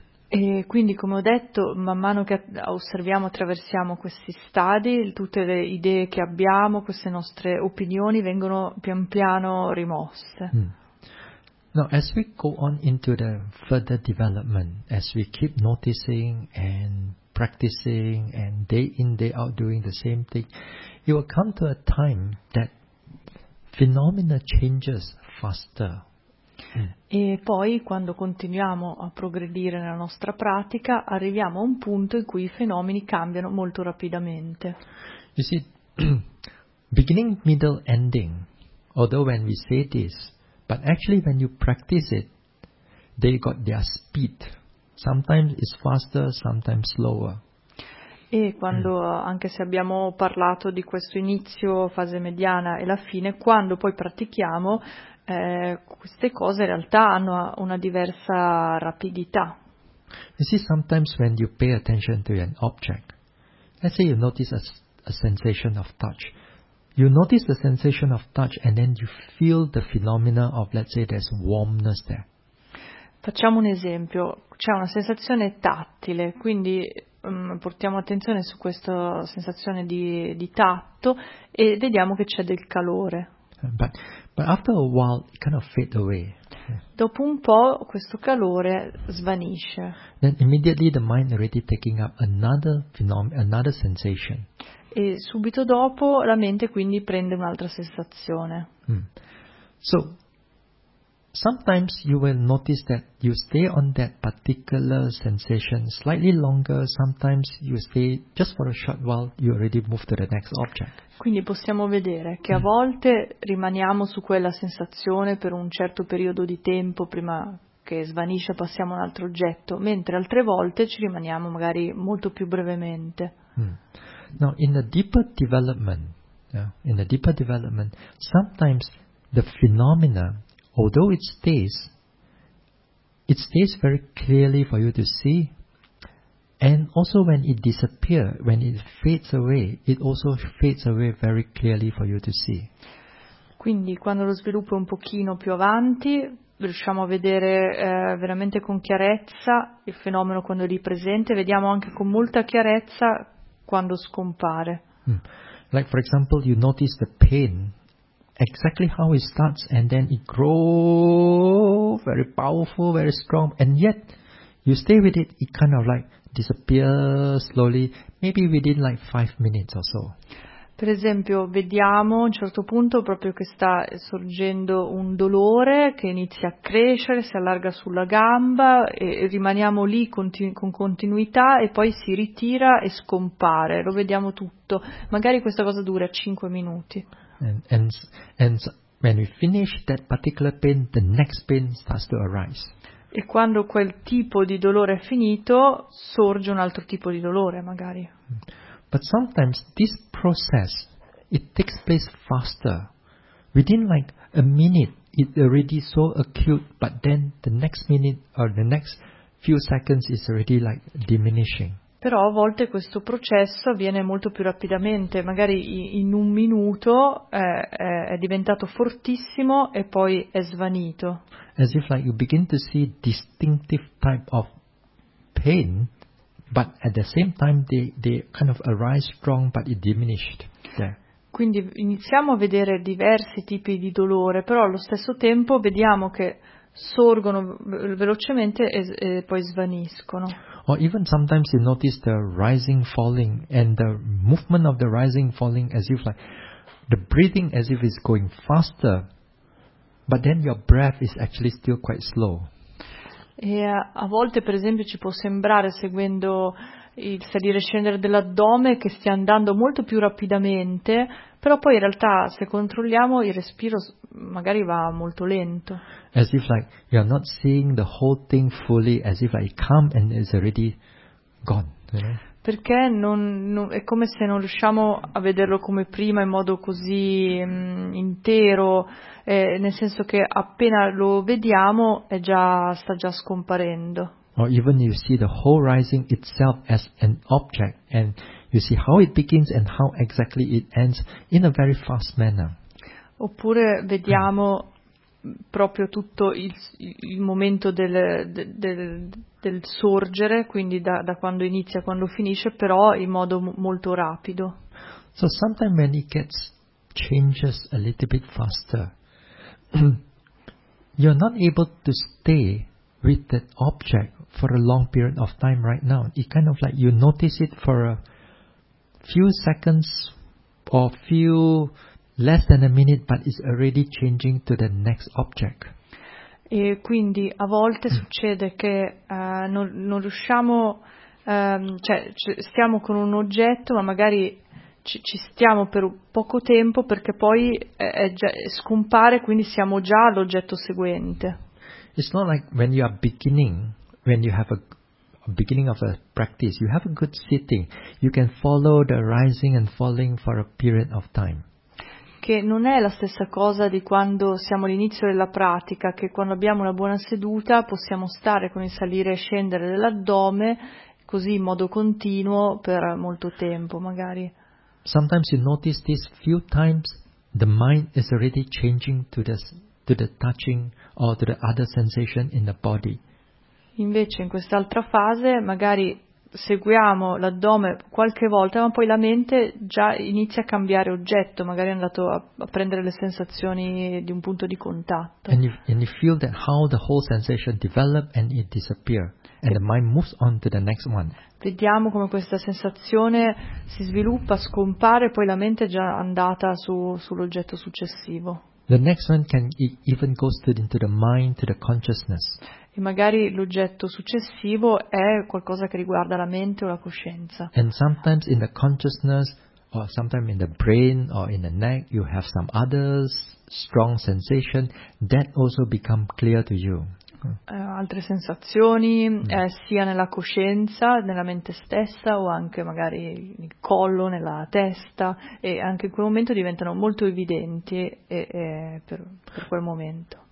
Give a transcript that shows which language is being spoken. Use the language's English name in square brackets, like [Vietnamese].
[Italian] E quindi, come ho detto, man mano che osserviamo, attraversiamo questi stadi, tutte le idee che abbiamo, queste nostre opinioni vengono pian piano rimosse. [English] Now, as we go on into the further development, as we keep noticing and practicing and day in, day out doing the same thing, it will come to a time that phenomena changes faster. [Italian] E poi quando continuiamo a progredire nella nostra pratica arriviamo a un punto in cui i fenomeni cambiano molto rapidamente. [English] You see, beginning, middle, ending, although when we say this, but actually when you practice it, they got their speed. Sometimes it's faster, sometimes slower. [Italian] E quando, anche se abbiamo parlato di questo inizio, fase mediana e la fine, quando poi pratichiamo, queste cose in realtà hanno una diversa rapidità. [English] You see, sometimes when you pay attention to an object, let's say you notice a sensation of touch. You notice the sensation of touch and then you feel the phenomena of, let's say, there's warmness there. [Italian] Facciamo un esempio. C'è una sensazione tattile, quindi portiamo attenzione su questa sensazione di tatto e vediamo che c'è del calore. [English] But after a while, it kind of fades away. [Italian] Dopo un po', questo calore svanisce. [English] Then immediately the mind already taking up another phenomenon, another sensation. [Italian] e subito dopo la mente quindi prende un'altra sensazione. [English] So sometimes you will notice that you stay on that particular sensation slightly longer, sometimes you stay just for a short while, you already move to the next object. [Italian] Quindi possiamo vedere che a volte rimaniamo su quella sensazione per un certo periodo di tempo prima che svanisce, passiamo un altro oggetto, mentre altre volte ci rimaniamo magari molto più brevemente. [English] Now, in a deeper development, yeah, in a deeper development, sometimes the phenomena, although it stays very clearly for you to see, and also when it disappears, when it fades away, it also fades away very clearly for you to see. [Italian] Quindi quando lo sviluppo è un pochino più avanti, riusciamo a vedere veramente con chiarezza il fenomeno quando è lì presente, vediamo anche con molta chiarezza quando scompare. [English] Like for example, you notice the pain. Exactly how it starts and then it grows very powerful, very strong, and yet you stay with it, it kind of like disappears slowly, maybe within like 5 minutes or so. [Italian] Per esempio, vediamo a un certo punto proprio che sta sorgendo un dolore che inizia a crescere, si allarga sulla gamba e rimaniamo lì con continuità e poi si ritira e scompare, lo vediamo tutto. Magari questa cosa dura 5 minuti. [English] And when we finish that particular pain, the next pain starts to arise. [Italian] E quando quel tipo di dolore è finito, sorge un altro tipo di dolore, magari. [English] But sometimes this process, it takes place faster. Within like a minute, it's already so acute, but then the next minute or the next few seconds is already like diminishing. [Italian] Però a volte questo processo avviene molto più rapidamente, magari in un minuto è diventato fortissimo e poi è svanito. [English] As if like you begin to see distinctive type of pain, but at the same time they kind of arise strong, but it diminished there. [Italian] Quindi iniziamo a vedere diversi tipi di dolore, però allo stesso tempo vediamo che sorgono velocemente e poi svaniscono. [English] Or even sometimes you notice the rising falling and the movement of the rising falling as if like the breathing as if it's going faster, but then your breath is actually still quite slow. [Italian] E a volte per esempio ci può sembrare, seguendo il salire e scendere dell'addome, che stia andando molto più rapidamente, però poi in realtà se controlliamo il respiro magari va molto lento. [English] As if like you are not seeing the whole thing fully, as if like it come and it's already gone. You know? [Italian] Perché non è come se non riusciamo a vederlo come prima in modo così intero, nel senso che appena lo vediamo sta già scomparendo. [English] Or even you see the whole rising itself as an object and you see how it begins and how exactly it ends in a very fast manner. [Italian] Oppure vediamo proprio tutto il momento del sorgere, quindi da quando inizia a quando finisce, però in modo molto rapido. [English] So sometimes when it changes a little bit faster, you're not able to stay with that object for a long period of time right now. It kind of like you notice it for a few seconds or few less than a minute, but it's already changing to the next object. [Italian] E quindi a volte succede che non riusciamo, stiamo con un oggetto, ma magari ci stiamo per poco tempo perché poi scompare, quindi siamo già all'oggetto seguente. [English] It's not like when you are beginning, when you have a beginning of a practice, you have a good sitting, you can follow the rising and falling for a period of time. [Italian] Che non è la stessa cosa di quando siamo all'inizio della pratica, che quando abbiamo una buona seduta possiamo stare con il salire e scendere dell'addome così in modo continuo per molto tempo magari. [English] Sometimes you notice this few times the mind is already changing to the touching or to the other sensation in the body. [Italian] Invece in quest'altra fase magari seguiamo l'addome qualche volta, ma poi la mente già inizia a cambiare oggetto, magari è andato a prendere le sensazioni di un punto di contatto. [English] And you feel that how the whole sensation develops and it disappears. and the mind moves on to the next one. [Italian] Vediamo come questa sensazione si sviluppa, scompare, poi la mente è già andata sull'oggetto successivo. [English] The next one can even go straight into the mind, to the consciousness. [Italian] E magari l'oggetto successivo è qualcosa che riguarda la mente o la coscienza. [English] And sometimes in the consciousness, or sometimes in the brain or in the neck, you have some other strong sensation that also become clear to you. [Italian] Altre sensazioni, sia nella coscienza, nella mente stessa, o anche magari nel collo, nella testa, e anche in quel momento diventano molto evidenti per quel momento.